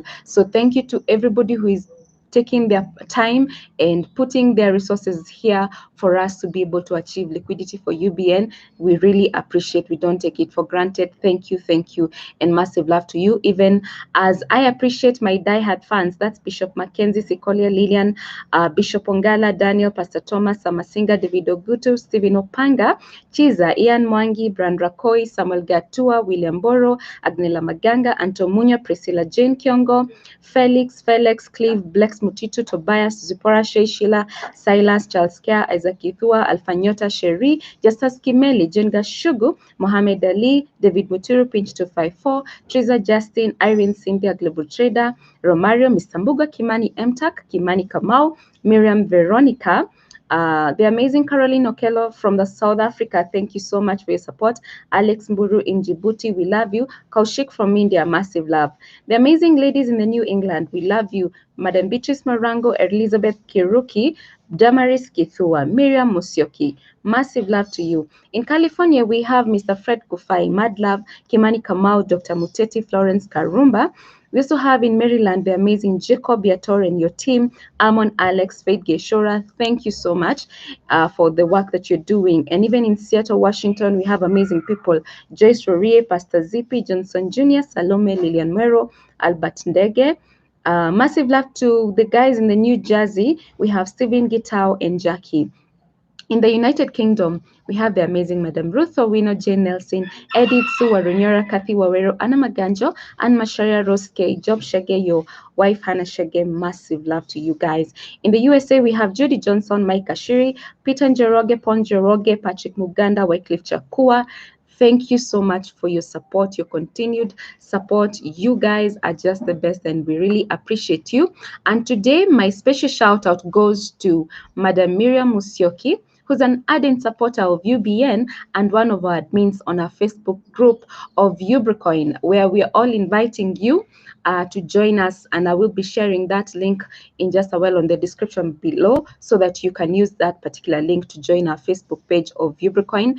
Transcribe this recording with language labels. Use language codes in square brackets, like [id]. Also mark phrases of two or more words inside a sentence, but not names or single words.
[en] So thank you to everybody who is taking their time and putting their resources here for us to be able to achieve liquidity for UBN. We really appreciate. We don't take it for granted. Thank you, and massive love to you. Even as I appreciate my diehard fans, that's Bishop Mackenzie, Sikolia, Lillian, Bishop Ongala, Daniel, Pastor Thomas, Samasinga, David Ogutu, Stephen Opanga, Chiza, Ian Mwangi, Brand Rakoi, Samuel Gatua, William Boro, Agnella Maganga, Antomunya, Priscilla Jane Kiongo, Felix, Clive, Blex Mutitu, Tobias, Zipporah, Sheila, Silas, Charles Care, Isaac Ithua, Alfanyota, Sherry, Justus Kimeli, Jenga Shugu, Mohamed Ali, David Muturu, Pinch 254, Triza Justin, Irene Cynthia, Global Trader, Romario, Mr. Mbuga, Kimani Mtak, Kimani Kamau, Miriam Veronica, the amazing Caroline Okello from the South Africa, thank you so much for your support. Alex Mburu in Djibouti, we love you. Kaushik from India, massive love. The amazing ladies in the New England, we love you. Madam Beatrice Marango, Elizabeth Kiruki, Damaris Kithua, Miriam Musyoki, massive love to you. In California, we have Mr. Fred Kufai, mad love, Kimani Kamau, Dr. Muteti, Florence Karumba. We also have in Maryland the amazing Jacob Yator and your team, Amon, Alex, Faith Geshora. Thank you so much for the work that you're doing. And even in Seattle, Washington, we have amazing people. Joyce Rorie, Pastor Zippy, Johnson Jr., Salome, Lilian Mero, Albert Ndege. Massive love to the guys in the New Jersey. We have Stephen Gitao and Jackie. In the United Kingdom, we have the amazing Madam Ruth Owino, Jane Nelson, Edith Suwa Runyora, Kathy Wawero, Anna Maganjo, and Masharia Rose K, Job Shege, your wife Hannah Shege. Massive love to you guys. In the USA, we have Judy Johnson, Mike Ashiri, Peter Njoroge, Pon Njoroge, Patrick Muganda, Wycliffe Chakua. Thank you so much for your support, your continued support. You guys are just the best and we really appreciate you. And today, my special shout out goes to Madam Miriam Musyoki, who's an ardent supporter of UBN and one of our admins on our Facebook group of Ubricoin, where we are all inviting you to join us, and I will be sharing that link in just a while on the description below so that you can use that particular link to join our Facebook page of Ubricoin.